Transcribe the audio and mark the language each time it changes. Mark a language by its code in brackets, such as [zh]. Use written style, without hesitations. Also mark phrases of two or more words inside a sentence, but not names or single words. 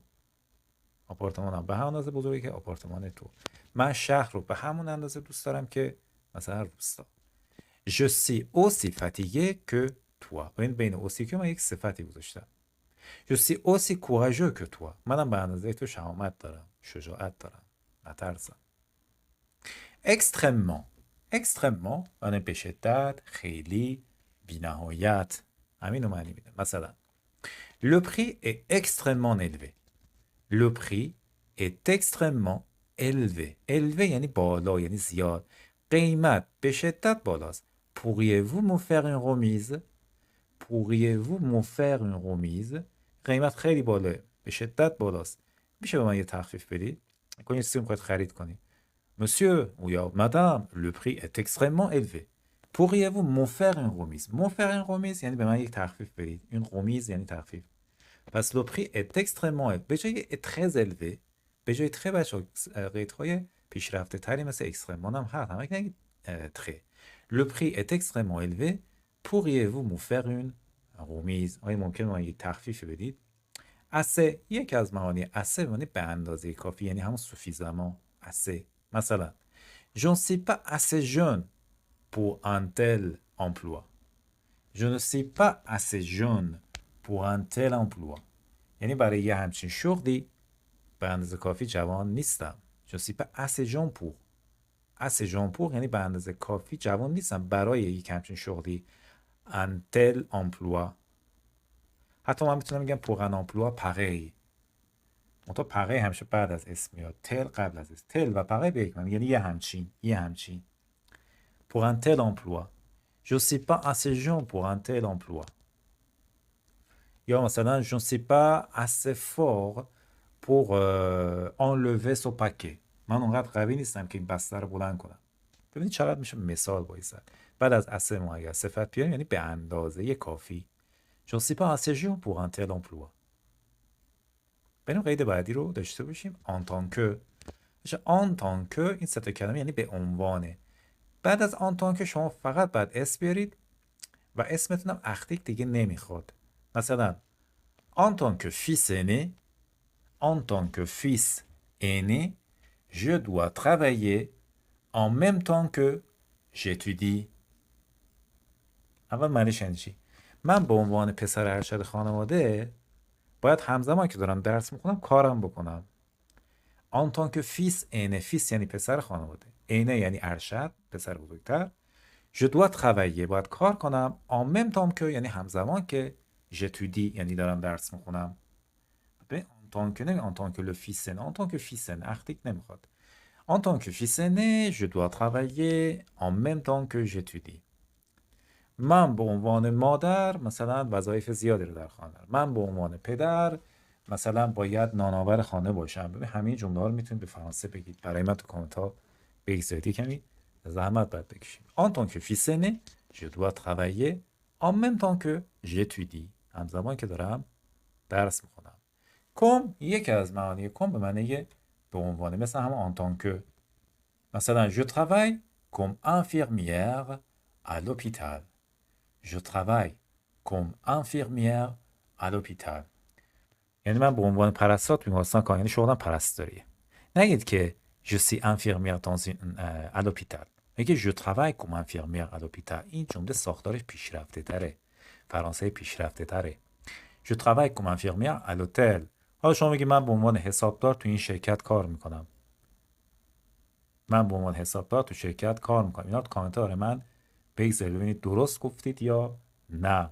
[fa] آپارتمانم به همون اندازه بزرگه که آپارتمان تو. من شهر رو به همون اندازه دوست دارم که مثلا روستا. [fr] je suis aussi fatigué que toi. [fa] بین اوسی که من یک صفتی گذاشتم. [fr] je suis aussi courageux que toi. [fa] منم به اندازه تو شهامت دارم، شجاعت دارم، نترسم. [fr] extrêmement extrêmement [fa] یعنی به شدت، خیلی، بی‌نهایت. همین رو معنی میده. مثلا [fr] le prix est extrêmement élevé. Le prix est extrêmement élevé. [fa] élevé یعنی بالا، یعنی زیاد. قیمت به شدت بالاست. [fr] Pourriez-vous me faire une remise? Pourriez-vous me faire une remise? [fa] قیمت خیلی بالاه، به شدت بالاست. میشه به من یه تخفیف بدید؟ کنید چیزی میخواید خرید کنید. [fr] Monsieur ou یا madame, le prix est extrêmement élevé. Pourriez-vous me faire une remise? Me faire une remise [fa] یعنی به من یک تخفیف بدید. [fr] Une remise [fa] یعنی تخفیف. [fr] پس le prix est extrêmement élevé. [fa] به جای très élevé، به جای très بچه قیدهای پیشرفته تری مثل extrêmement هم هست. همه نگید très. [fr] Le prix est extrêmement élevé. Pourriez-vous me faire une remise? [fa] آیا ممکن من یک تخفیف بدید؟ assez یک از معانی assez یعنی به اندازه کافی، یعنی همون [fr] suffisamment assez. مثلا je ne suis pas assez jeune pour un tel emploi. Je ne suis pas assez jeune pour un tel emploi. [fa] یعنی برای یه همچین شغلی به اندازه کافی جوان نیستم. [fr] Je ne suis pas assez jeune pour. assez jeune pour [fa] یعنی به اندازه کافی جوان نیستم برای یک همچین شغلی. [fr] un tel emploi. [fa] حتی من میتونم بگم [fr] pour un emploi pareil. [fa] منتها pareil همیشه بعد از اسم میاد. tel قبل از اسم. tel و pareil به یک معنی، یعنی یه همچین. [fr] pour un tel emploi. Je ne suis pas assez jeune pour un tel emploi. یا مثلا je ne suis pas assez fort pour enlever ce paquet. [fa] من اونقدر قوی نیستم که این بسته رو بلند کنم. ببینید چقدر میشه مثال بایستد. بعد از assez ما اگر صفت بیاریم یعنی به اندازه کافی. [fr] Je ne suis pas assez jeune pour un tel emploi. [fa] بریم قید بعدی رو داشته باشیم. [fr] en tant que. en tant que [fa] این سه تا کلمه یعنی به عنوانه. بعد از [fr] en tant que [fa] شما فقط بعد اسم بیارید و اسمتون هم اختیک دیگه نمیخواد. [fr] مثلا en tant que fils aîné, en tant que fils aîné, je dois travailler en même temps que j'étudie. [fa] اول معنیش یعنی چی؟ من به عنوان پسر ارشد خانواده باید همزمان که دارم درس میخونم کارم بکنم. [fr] en tant que fils aîné, [fa] fils یعنی پسر خانواده، aîné یعنی ارشد، پسر بزرگتر. [fr] je dois travailler [fa] باید کار کنم [fr] en même temps que [fa] یعنی همزمان که j'étudie یعنی دارم درس میخونم. [fr] en tant que نه en tant que le fils aîné, en tant que fils aîné [fa] اختیک نمیخواد. [fr] en tant que fils aîné, je dois travailler en même temps que j'étudie. [fa] من به عنوان مادر مثلا وظایف زیادی رو در خانه دارم. من به عنوان پدر مثلا باید نانآور خانه باشم. ببین همین جمله ها رو میتونید به فرانسه بگید. برای من تو کامنت ها بگذارید، کمی زحمت باید بکشید. [fr] en tant que fils aîné, je dois travailler en même temps que j'étudie. [fa] همزمان که دارم درس میخونم. کم یکی از معانی کم به معنی به عنوان، مثل همون [fr] en tant que. مثلا je travaille comme infirmière à l'hôpital. Je travaille comme infirmière à l'hôpital. [fa] یعنی من به عنوان پرستار تو بیمارستان کار، یعنی شغلم پرستاریه. نگید که [fr] je suis infirmière à l'hôpital. میگه je travaille comme infirmière à l'hôpital. [fa] این جمله ساختارش پیشرفته تره. فرانسه پیشرفته تره. [fr] je travaille comme infirmière à l'hôtel. [fa] حالا شما میگی من به عنوان حسابدار تو این شرکت کار میکنم. من به عنوان حسابدار تو شرکت کار میکنم. اینا تو کامنتار من بگذارید ببینید درست گفتید یا نه.